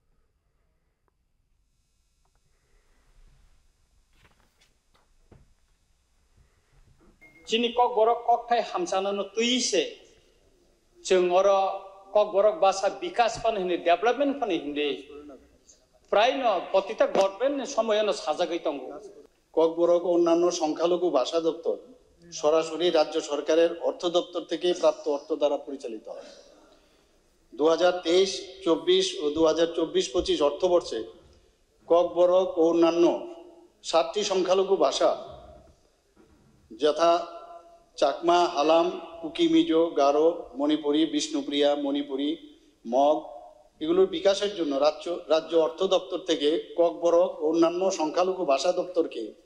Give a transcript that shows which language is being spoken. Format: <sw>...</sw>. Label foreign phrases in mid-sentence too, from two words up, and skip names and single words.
<trp>Chini kok borok kok thai hamsana no tuise chung oro kok borok basa bikas pan hinde development pan hinde প্রায় ন</trp> <bn>প্রতিটা গভর্নমেন্ট সময়</bn> <trp>ন সাজাগাই তঙ্গ</trp> <bn>কক বরক অন্যান্য সংখ্যালঘু ভাষা দপ্তর সরাসরি রাজ্য সরকারের অর্থ দপ্তর থেকে প্রাপ্ত অর্থ দ্বারা পরিচালিত হয় 2023-24 ও 2024-25 অর্থবর্ষে কক বরক ও অন্যান্য 7টি সংখ্যালঘু ভাষা যথা চাকমা, হালাম, কুকি, মিজো, গারো, মণিপুরি, বিষ্ণুপ্রিয়া, মণিপুরি, মগ এগুলোর বিকাশের জন্য রাজ্য অর্থ দপ্তর থেকে কক বরক ও অন্যান্য সংখ্যালঘু ভাষা দপ্তরকে</bn>